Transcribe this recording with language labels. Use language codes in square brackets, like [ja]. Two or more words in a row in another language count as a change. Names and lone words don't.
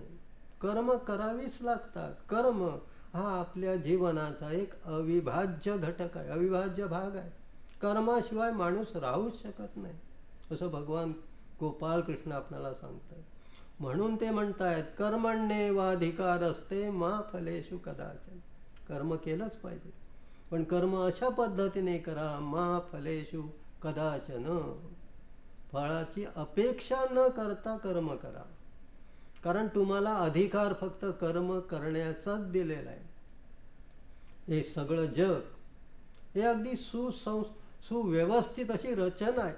[mr] कर्म करावीच लागतात. कर्म हा आपल्या जीवनाचा एक अविभाज्य घटक आहे, अविभाज्य भाग आहे. कर्माशिवाय माणूस राहूच शकत नाही असं भगवान गोपाल कृष्ण आपल्याला सांगतात. म्हणून ते म्हणतायत [sa] कर्मण्येवाधिकार असते मा फलेषु कदाचन. [mr] कर्म केलंच पाहिजे, पण कर्म अशा पद्धतीने करा [sa] मा फलेषु कदाचन, [mr] फळाची अपेक्षा न करता कर्म करा. कारण तुम्हाला अधिकार फक्त कर्म करण्याचाच दिलेला आहे. हे सगळं जग हे अगदी सुव्यवस्थित अशी रचना आहे.